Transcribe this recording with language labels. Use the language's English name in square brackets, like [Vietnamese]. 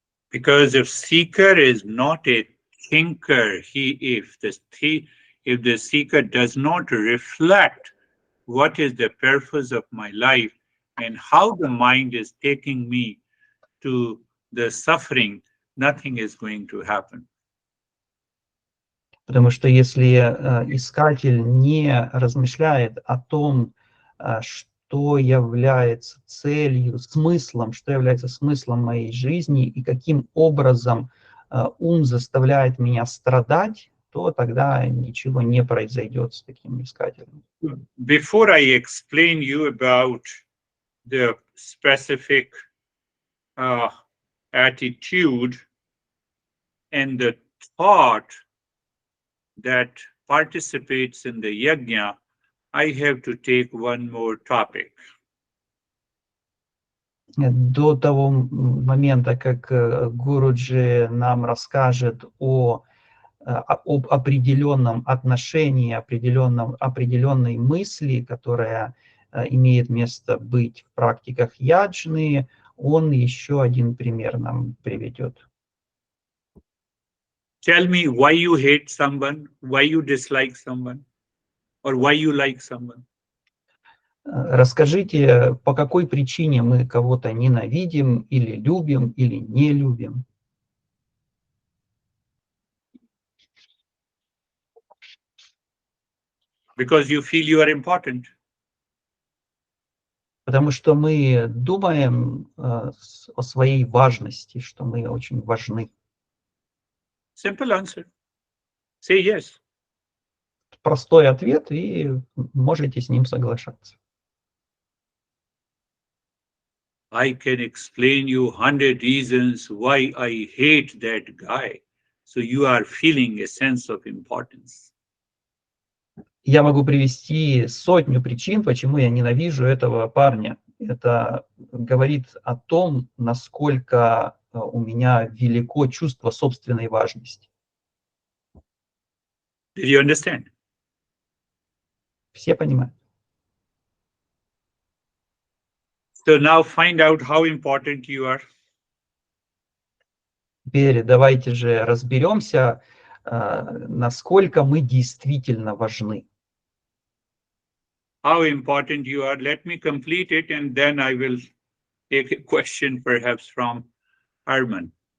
[English] Because if seeker is not a thinker, if the seeker does not reflect what is the purpose of my life and how the mind is taking me to the suffering, nothing is going to happen. [Russian] Потому что если искатель не размышляет о том, что является целью, смыслом, что является смыслом моей жизни и каким образом ум заставляет меня страдать, то тогда ничего не произойдет с таким искателем. [English] Before I explain you about the specific attitude and the thought that participates in the yajna, I have to take one more topic. [Russian] До того момента, как Гуруджи нам расскажет об определенном отношении, определенной мысли, которая имеет место быть в практиках яджны, он еще один пример нам приведет. [English] Tell me why you hate someone, why you dislike someone, or why you like someone. [Russian] Расскажите, по какой причине мы кого-то ненавидим, или любим, или не любим. [English] Because you feel you are important. [Russian] Потому что мы думаем о своей важности, что мы очень важны. [English] Simple answer. Say yes. [Russian] Простой ответ, и можете с ним соглашаться. [English] I can explain you 100 reasons why I hate that guy. So you are feeling a sense of importance. [Russian] Я могу привести 100 причин, почему я ненавижу этого парня. Это говорит о том, насколько у меня велико чувство собственной важности. [English] Did you understand? [Russian] Все понимают? [English] So now find out how important you are. [Russian] Теперь давайте же разберемся, насколько мы действительно важны. [English] How important you are. Let me complete it and then I will take a question perhaps from Arman.